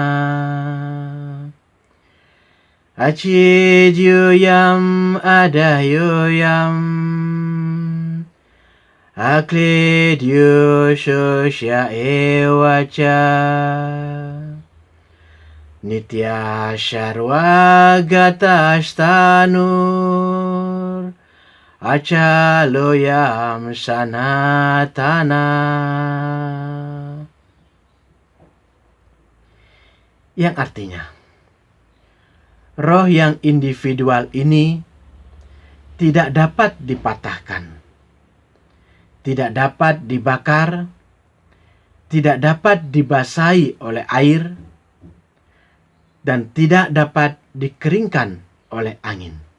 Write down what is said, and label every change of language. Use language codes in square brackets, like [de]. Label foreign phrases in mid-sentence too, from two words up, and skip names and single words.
[sa] Acidyoyam adahyoyam, akledyo sosya ewaca, nitya sarwagata astanur, acaloyam sanatana. [id] Yang artinya, roh yang individual ini tidak dapat dipatahkan, tidak dapat dibakar, tidak dapat dibasahi oleh air, dan tidak dapat dikeringkan oleh angin.